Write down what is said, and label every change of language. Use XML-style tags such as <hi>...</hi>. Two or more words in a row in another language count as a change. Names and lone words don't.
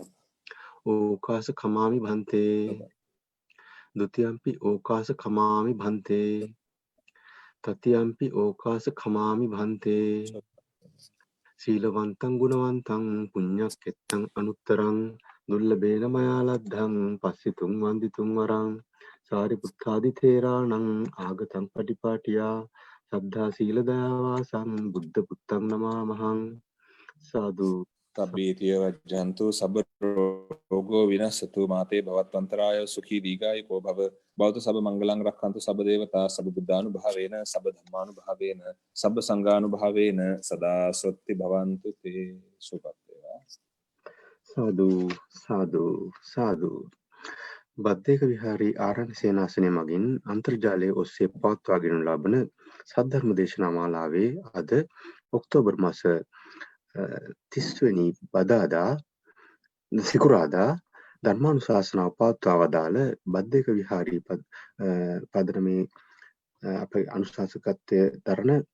<pi>ඕකාස කමාමි භන්තේ ဒ ුතියම්පි ඕකාස කමාමි භන්තේ තතියම්පි ඕකාස කමාමි භන්තේ සීලවන්තං ගුණවන්තං පුඤ්ඤක්කෙත්තං අනුත්තරං දුර්ලභේන මයා ලද්ධං පස්සිතුං වන්දිතුං වරං සාරිපුත්තාදි තේරාණං ආගතං පටිපාටියා සද්ධා සීල දයාවාසං බුද්ධ පුත්තං නමාමහං සාදු තබ්බීතිය වජ්ජන්තු සබ්බ රෝගෝ විනස්සතු මාතේ භවත්වන්තරාය සුඛී දීඝායුකෝ භව භවතු සබ්බ මංගලං රක්ඛන්තු සබ්බ දේවතා සබ්බ බුද්ධානුභාවේන සබ්බ ධම්මානුභාවේන සබ්බ සංඝානුභාවේන සදා සොත්ති භවන්තු තේ සුඛත් වේවා</pi> <si>සාදු සාදු සාදු බද්දේක විහාරී ආරණ්‍ය සේනාසනය මගින් අන්තර්ජාලයේ ඔස්සේ පවත්වාගෙන ලබන සද්ධර්ම දේශනා මාලාවේ අද ඔක්තෝබර් මාස 30 වෙනි බදාදා සිකුරාදා ධර්මානුශාසනාව පවත්වා වදාළ බද්දේක විහාරී පදනමේ අපේ අනුශාසකත්වය දරන</si>